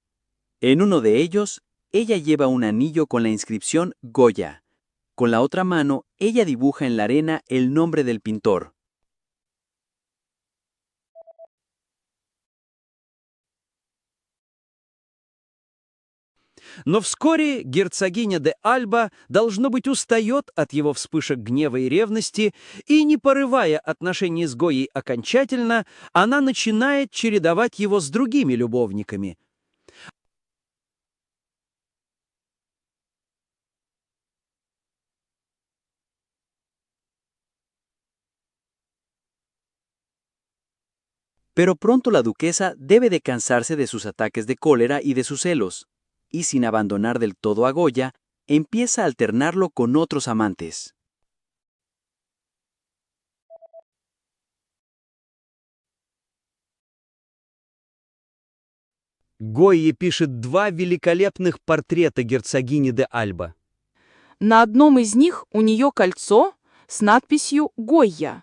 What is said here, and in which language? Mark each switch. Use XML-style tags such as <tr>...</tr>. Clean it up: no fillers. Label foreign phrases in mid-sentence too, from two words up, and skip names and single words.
<es>En uno de ellos, ella lleva un anillo con la inscripción Goya. Con la otra mano, ella dibuja en la arena el nombre del pintor.</es> <ru>Но вскоре герцогиня де Альба, должно быть, устает от его вспышек гнева и ревности, и, не порывая отношения с Гойей окончательно, она начинает чередовать его с другими любовниками.</ru> <es>Pero pronto la duquesa debe de cansarse de sus ataques de cólera y de sus celos, y sin abandonar del todo a Goya, empieza a alternarlo con otros amantes.</es> <ru>Гойя пишет два великолепных портрета герцогини де Альба. На одном из них у нее кольцо с надписью «Гойя».</ru>